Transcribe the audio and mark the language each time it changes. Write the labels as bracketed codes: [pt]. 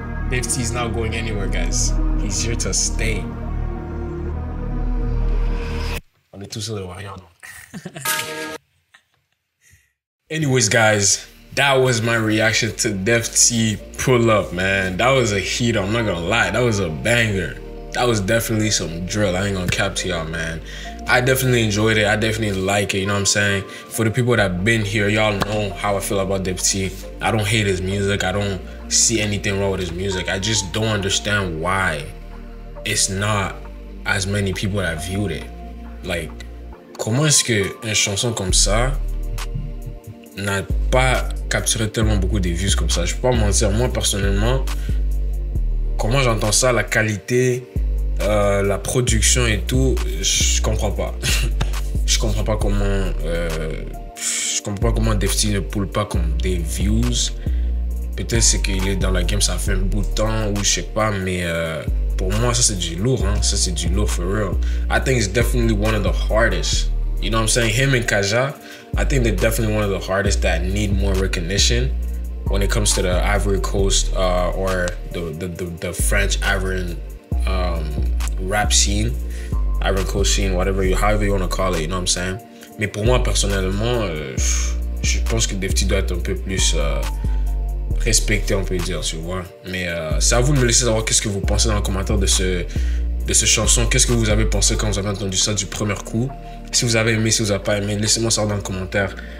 [en] Defty is not going anywhere, guys. He's here to stay. [fr] On est tous sur le Warrior, non? [en] Anyways, guys, that was my reaction to Defty Pull Up, man. That was a heater, I'm not gonna lie. That was a banger. That was definitely some drill. I ain't gonna cap to y'all, man. I definitely enjoyed it. I definitely like it, you know what I'm saying? For the people that been here, y'all know how I feel about Defty. I don't hate his music. I don't see anything wrong with his music. I just don't understand why it's not as many people that viewed it. [fr] Like, comment est-ce que une chanson comme ça n'a pas capturé tellement beaucoup de views comme ça? Je peux pas mentir, moi personnellement, comment j'entends ça, la qualité, la production et tout, je comprends pas. Je comprends pas comment Defty ne pull pas comme des views. Peut-être c'est qu'il est dans la game, ça fait un bout de temps ou je sais pas, mais pour moi ça c'est du lourd, hein. Ça c'est du lourd [en] for real. I think it's definitely one of the hardest. You know what I'm saying? Him and Kaja, I think they're definitely one of the hardest that need more recognition when it comes to the Ivory Coast or the French Ivorian rap scene, Ivory Coast scene, however you want to call it, you know what I'm saying? [fr] Mais pour moi personnellement, je pense que Defty doit être un peu plus respecté, on peut dire, tu vois. Mais c'est à vous de me laisser savoir qu'est-ce que vous pensez dans les commentaires de ce chanson. Qu'est-ce que vous avez pensé quand vous avez entendu ça du premier coup? Si vous avez aimé, si vous n'avez pas aimé, laissez-moi savoir dans les commentaires.